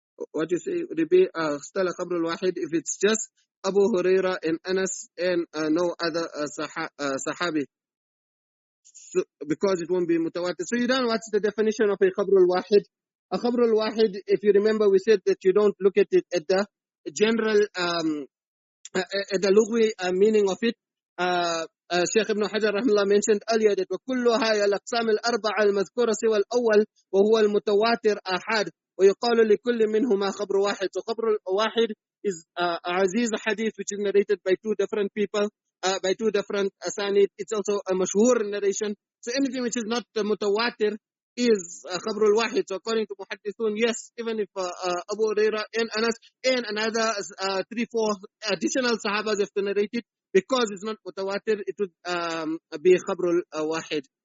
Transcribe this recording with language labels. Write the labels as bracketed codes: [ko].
[en] What you say, repeat, Stala Qabr al-Wahid, if it's just Abu Huraira and Anas and no other Sahabi, so, because it won't be mutawatir. So you don't, what's the definition of a Qabr al-Wahid? A Qabr al-Wahid, if you remember, we said that you don't look at it at the general, at the lugwi meaning of it. Sheikh Ibn Hajar rahimahullah mentioned earlier that [ar] وَكُلُّهَا الْأَقْسَامِ الْأَرْبَعَةِ الْمَذْكُورَةِ سِوَى الْأَوَّلِ وَهُوَ الْمُتَوَاتِرُ آحَادٌ وَيُقَالُ لِكُلِّ مِنْهُمَا خَبْرُ وَاحِدٌ. [en] So Qabr al-Wahid is Aziz Ḥadīth, which is narrated by two different people, by two different asanid. It's also a mashhur narration. So anything which is not mutawatir is Qabr al-Wahid. So according to Muhaddithun, yes, even if Abu Huraira and Anas and another 3-4 additional Sahabas have to narrate it, because it's not mutawatir, it would be Qabr al-Wahid.